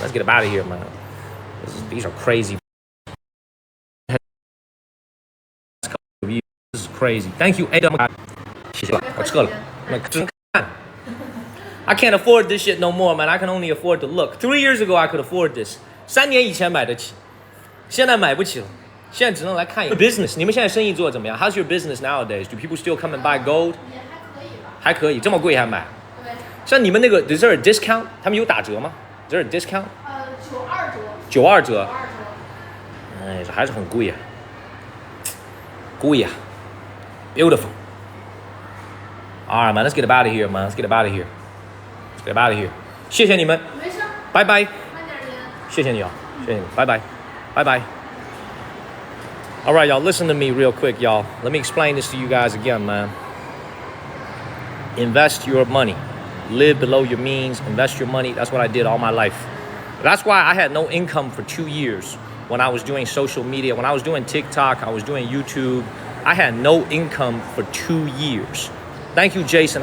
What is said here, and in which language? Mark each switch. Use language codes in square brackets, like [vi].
[en] Let's get up out of here, man. These are crazy. This is crazy. Thank you, Ada. [zh] 谢谢，我撤了。只能看。 [en] I can't afford this shit no more, man. I can only afford to look. 3 years ago, I could afford this. [zh] 3年以前买得起，现在买不起了。现在只能来看一个 business。你们现在生意做得怎么样 ？ [en] How's your business nowadays? Do people still come and buy gold? [zh] 也还可以吧。还可以，这么贵还买？对。像你们那个 [en] ，is there a discount？ [zh] 他们有打折吗 [en] ？Is there a discount？ [zh] 92折。哎，这还是很贵呀。贵呀。 [en] Beautiful. All right, man. Let's get up out of here, man. Let's get up out of here. Let's get up out of here. [zh] 谢谢你们。没事。拜拜。慢点淋。谢谢你啊，谢谢你，拜拜，拜拜。 [en] All right, y'all. Listen to me real quick, y'all. Let me explain this to you guys again, man. Invest your money. Live below your means. Invest your money. That's what I did all my life. That's why I had no income for 2 years when I was doing social media. When I was doing TikTok, I was doing YouTube. I had no income for 2 years. Thank you, Jason.